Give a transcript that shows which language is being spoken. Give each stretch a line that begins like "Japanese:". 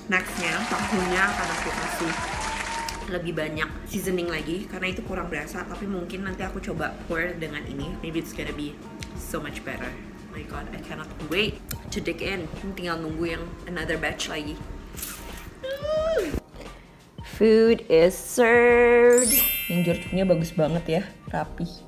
Indonesian: Nextnya, tahunnya akan aku kasih lebih banyak seasoning lagi karena itu kurang berasa. Tapi mungkin nanti aku coba pour dengan ini,
English: maybe it's gonna be so much better. my god, I cannot wait to dig in.
Indonesian: Tinggal nunggu yang another batch lagi.
English: Food is served.
Indonesian: Yang jeruknya bagus banget ya, rapi.